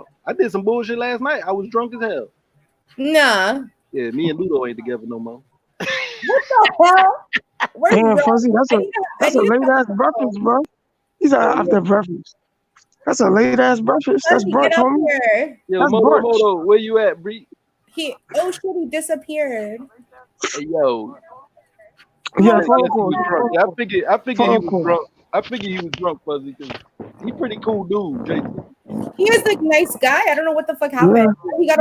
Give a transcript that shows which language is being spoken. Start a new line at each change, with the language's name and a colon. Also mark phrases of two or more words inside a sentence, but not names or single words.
English: I did some bullshit last night. I was drunk as hell. Nah. Yeah, me and Ludo ain't together no more. What the hell? Damn, Fuzzy, that's a late ass breakfast, bro. He's after breakfast. That's a late ass breakfast. That's Fuzzy, brunch, get up homie. here. Yo, That's Moto, brunch. Moto, where you at, Bree? Oh shit, he disappeared. Hey, yo. Yeah, He phone was call. drunk. Yeah, I figured he Phone was call. drunk. I figured he was drunk, Fuzzy, because he pretty cool dude, JT. He is like nice guy. I don't know what the fuck Yeah, happened. He got a